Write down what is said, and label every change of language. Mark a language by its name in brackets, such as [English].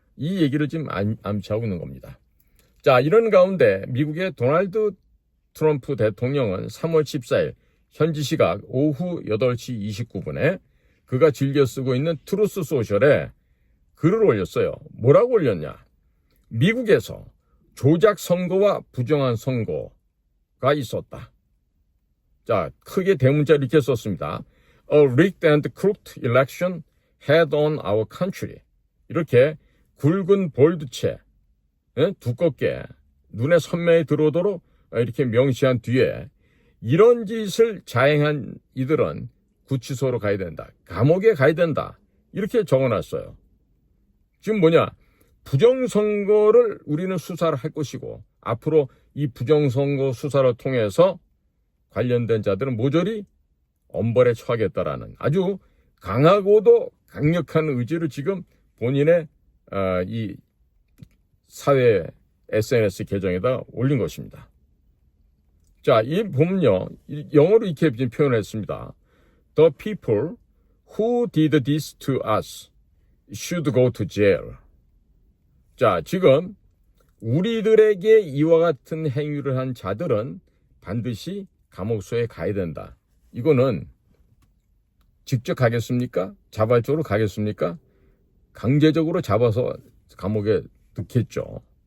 [Korean] 이 얘기를 지금 암시하고 있는 겁니다. 자, 이런 가운데 미국의 도널드 트럼프 대통령은 3월 14일 현지 시각 오후 8시 29분에 그가 즐겨 쓰고 있는 트루스 소셜에 글을 올렸어요. 뭐라고 올렸냐? 미국에서 조작 선거와 부정한 선거가 있었다. 자, 크게 대문자 이렇게 썼습니다. [English] A rigged and crooked election had on our country. [Korean] 이렇게 굵은 볼드체, 두껍게 눈에 선명히 들어오도록 이렇게 명시한 뒤에 이런 짓을 자행한 이들은 구치소로 가야 된다. 감옥에 가야 된다. 이렇게 적어놨어요. 지금 뭐냐? 부정선거를 우리는 수사를 할 것이고 앞으로 이 부정선거 수사를 통해서 관련된 자들은 모조리 엄벌에 처하겠다라는 아주 강하고도 강력한 의지를 지금 본인의 이 사회 SNS 계정에다 올린 것입니다. 자, 이 보면요, 영어로 이렇게 표현했습니다. [English] The people who did this to us should go to jail. [Korean] 자, 지금 우리들에게 이와 같은 행위를 한 자들은 반드시 감옥소에 가야 된다. 이거는 직접 가겠습니까? 자발적으로 가겠습니까? 강제적으로 잡아서 감옥에 넣겠죠.